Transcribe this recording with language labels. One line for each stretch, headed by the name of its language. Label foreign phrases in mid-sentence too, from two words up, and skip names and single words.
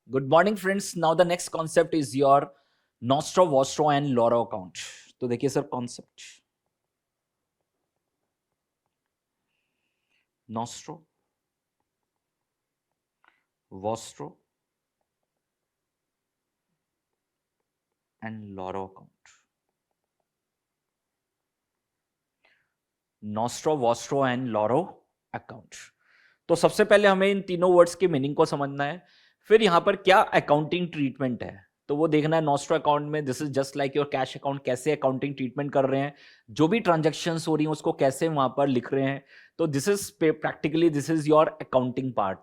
English: Good morning friends. Now the next concept is your Nostro, Vostro and Loro account.
Hindi: तो देखिए सर
English: कॉन्सेप्ट Nostro, Vostro and Loro account. Nostro, Vostro and Loro account.
Hindi: तो सबसे पहले हमें इन तीनों वर्ड्स के मीनिंग को समझना है, फिर यहां पर क्या
English: accounting treatment
Hindi: है तो वो देखना है। नॉस्ट्रो अकाउंट में
English: this is just like your cash account,
Hindi: कैसे
English: accounting treatment
Hindi: कर रहे हैं, जो भी ट्रांजेक्शन्स हो रही हैं उसको कैसे वहां पर लिख रहे हैं।
English: तो this is practically this is your accounting part.